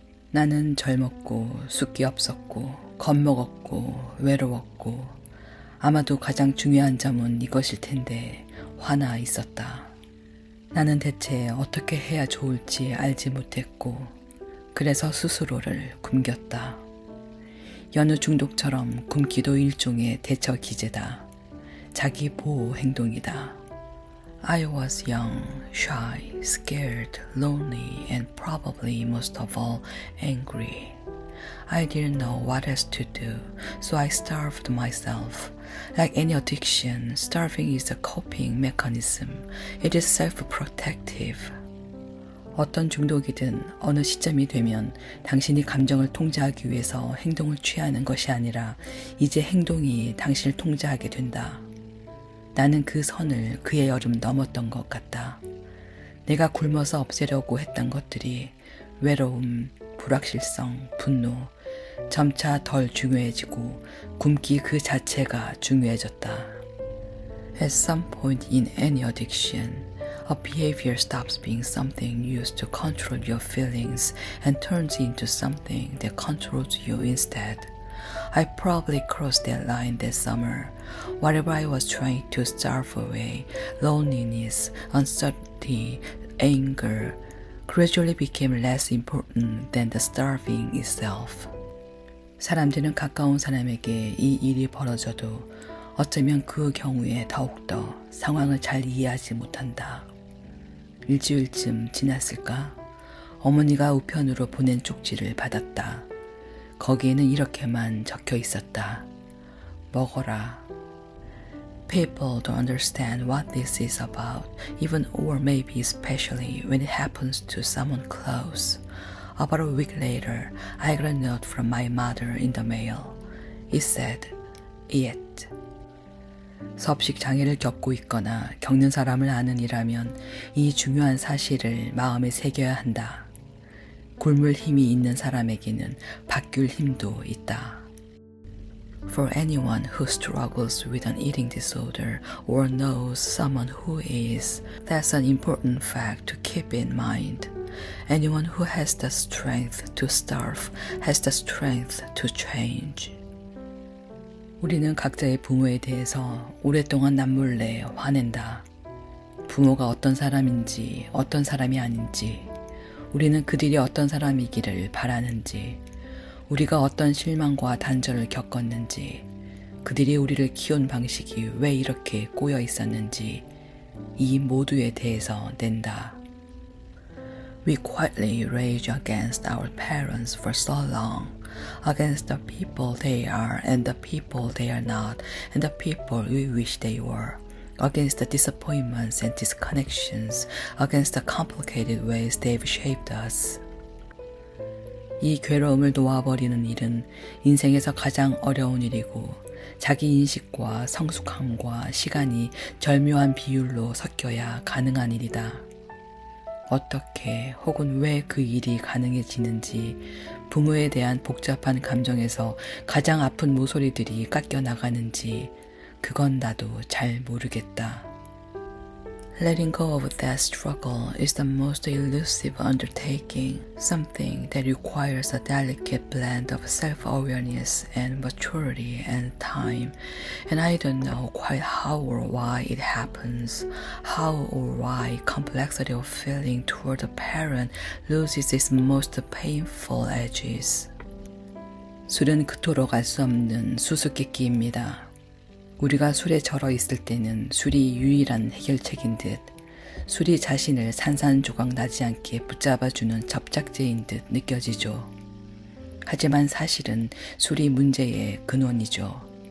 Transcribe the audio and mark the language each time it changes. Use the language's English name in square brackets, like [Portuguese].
[Korean] 나는 젊었고 숫기 없었고 겁먹었고 외로웠고 아마도 가장 중요한 점은 이것일 텐데 화나 있었다. 나는 대체 어떻게 해야 좋을지 알지 못했고 그래서 스스로를 굶겼다. 여느 중독처럼 굶기도 일종의 대처 기제다. 자기 보호 행동이다. [English] I was young, shy, scared, lonely, and probably most of all angry. I didn't know what else to do, so I starved myself. Like any addiction, starving is a coping mechanism. It is self-protective. [Korean] 어떤 중독이든 어느 시점이 되면 당신이 감정을 통제하기 위해서 행동을 취하는 것이 아니라 이제 행동이 당신을 통제하게 된다. 나는 그 선을 그의 여름 넘었던 것 같다. 내가 굶어서 없애려고 했던 것들이 외로움, 불확실성, 분노, 점차 덜 중요해지고 굶기 그 자체가 중요해졌다. [English] At some point in any addiction, a behavior stops being something used to control your feelings and turns into something that controls you instead. I probably crossed that line that summer. Whatever I was trying to starve away, loneliness, uncertainty, anger, gradually became less important than the starving itself. [Korean] 사람들은 가까운 사람에게 이 일이 벌어져도 어쩌면 그 경우에 더욱더 상황을 잘 이해하지 못한다. 일주일쯤 지났을까? 어머니가 우편으로 보낸 쪽지를 받았다. 거기에는 이렇게만 적혀 있었다. 먹어라. [English] People don't understand what this is about, even or maybe especially when it happens to someone close. About a week later, I got a note from my mother in the mail. It said, Eat. [Korean] 섭식 장애를 겪고 있거나 겪는 사람을 아는 이라면 이 중요한 사실을 마음에 새겨야 한다. 굶을 힘이 있는 사람에게는 바뀔 힘도 있다. [English] For anyone who struggles with an eating disorder or knows someone who is, that's an important fact to keep in mind. Anyone who has the strength to starve has the strength to change. [Korean] 우리는 각자의 부모에 대해서 오랫동안 남몰래 화낸다. 부모가 어떤 사람인지 어떤 사람이 아닌지, 우리는 그들이 어떤 사람이기를 바라는지, 우리가 어떤 실망과 단절을 겪었는지, 그들이 우리를 키운 방식이 왜 이렇게 꼬여 있었는지 이 모두에 대해서 낸다. [English] We quietly rage against our parents for so long, against the people they are and the people they are not, and the people we wish they were, against the disappointments and disconnections, against the complicated ways they've shaped us. [Korean] 이 괴로움을 놓아버리는 일은 인생에서 가장 어려운 일이고 자기 인식과 성숙함과 시간이 절묘한 비율로 섞여야 가능한 일이다. 어떻게 혹은 왜 그 일이 가능해지는지 부모에 대한 복잡한 감정에서 가장 아픈 모서리들이 깎여 나가는지 그건 나도 잘 모르겠다. [English] Letting go of that struggle is the most elusive undertaking, something that requires a delicate blend of self-awareness and maturity and time, and I don't know quite how or why it happens, how or why complexity of feeling toward a parent loses its most painful edges. [Korean] 술은 그토록 알 수 없는 수수께끼입니다. 우리가 술에 절어 있을 때는 술이 유일한 해결책인 듯, 술이 자신을 산산조각 나지 않게 붙잡아주는 접착제인 듯 느껴지죠. 하지만 사실은 술이 문제의 근원이죠.